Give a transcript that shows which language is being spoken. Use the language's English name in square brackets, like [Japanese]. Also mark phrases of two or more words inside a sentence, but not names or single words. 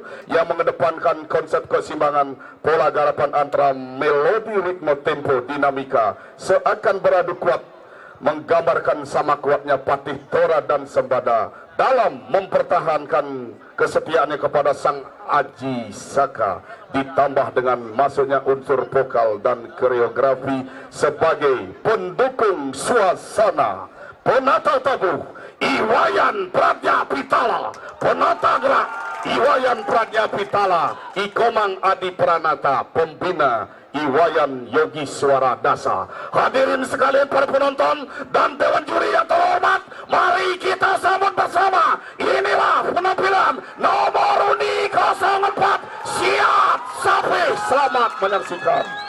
[Indonesian] yang mengedepankan konsep keseimbangan pola garapan antara melodi, ritme, tempo, dinamika seakan beradu kuat, menggambarkan sama kuatnya Patih Tora dan Sembada dalam mempertahankan kesetiaannya kepada Sang Aji Saka, ditambah dengan masuknya unsur vokal dan koreografi sebagai pendukung suasana. Penata tabuh Iwayan Pradya Pitala, penata gerak Iwayan Pradya Pitala, Ikomang Adi Pranata, pembina Iwayan Yogi Suara Dasa. Hadirin sekalian para penonton dan dewan juri yang terhormat, mari kita sambut bersama. Inilah penampilan nomor undi 04. Siap sampai, selamat menyaksikan.